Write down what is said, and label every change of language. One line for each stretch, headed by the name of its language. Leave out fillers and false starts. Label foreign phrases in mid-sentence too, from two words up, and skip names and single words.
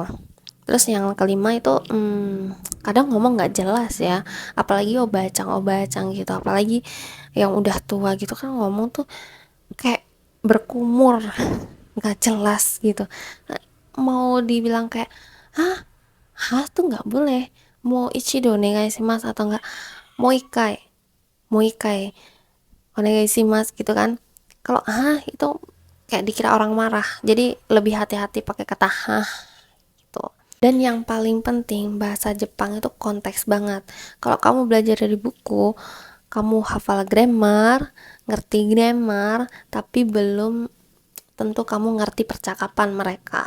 Indonesian: Terus yang kelima itu kadang ngomong nggak jelas ya, apalagi obacang gitu, apalagi yang udah tua gitu kan ngomong tuh kayak berkumur, nggak jelas gitu. Mau dibilang kayak hah hah tuh nggak boleh, mau
Japanese: 一度お願いします
Indonesian: atau enggak mau
Japanese: 一回お願いします
Indonesian: gitu kan. Kalau itu kayak dikira orang marah, jadi lebih hati-hati pakai kata gitu. Dan yang paling penting, bahasa Jepang itu konteks banget. Kalau kamu belajar dari buku, kamu hafal grammar, ngerti grammar, tapi belum tentu kamu ngerti percakapan mereka.